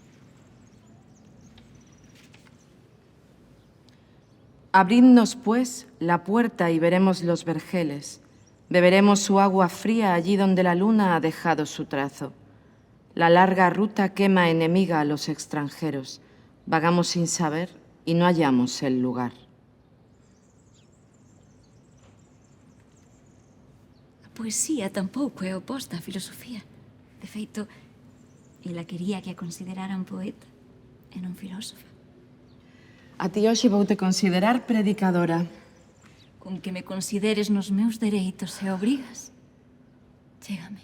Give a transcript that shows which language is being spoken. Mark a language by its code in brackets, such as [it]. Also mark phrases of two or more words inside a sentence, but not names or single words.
[es] Abridnos, pues, la puerta y veremos los vergeles. Beberemos su agua fría allí donde la luna ha dejado su trazo. La larga ruta quema enemiga a los extranjeros. Vagamos sin saber y no hallamos el lugar. [gl] A poesía tampouco é oposta á filosofía. De feito, ela quería que a consideraran poeta e non filósofa. A ti hoxe vou te considerar predicadora. Con que me consideres nos meus dereitos e obrigas, chégame.